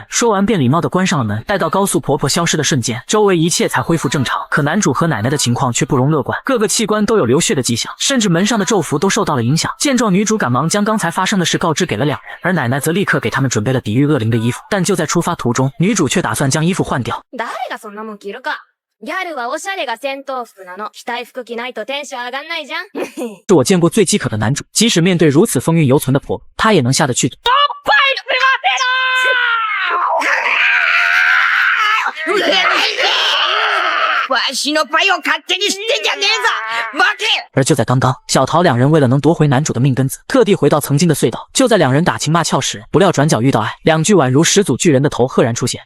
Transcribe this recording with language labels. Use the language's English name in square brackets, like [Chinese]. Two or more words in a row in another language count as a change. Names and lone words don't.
[Chinese] 说完便礼貌地关上了门。待到高速婆婆消失的瞬间，周围一切才恢复正常。可男主和奶奶的情况却不容乐观，各个器官都有流血的迹象，甚至门上的咒符都受到了影响。见状，女主赶忙将刚才发生的事告知给了两人，而奶奶则立刻给他们准备了抵御恶灵的衣服。但就在出发途中，女主却打算将衣服换掉。 [Japanese] 誰がそんなもん着るか。ギャルはおしゃれが戦闘服なの。着たい服着ないとテンション上がんないじゃん。 [Chinese] 是我见过最饥渴的男主，即使面对如此风韵犹存的婆婆，他也能下得去。而就在刚刚，小桃两人为了能夺回男主的命根子，特地回到曾经的隧道。就在两人打情骂俏时，不料转角遇到爱，两具宛如始祖巨人的头赫然出现。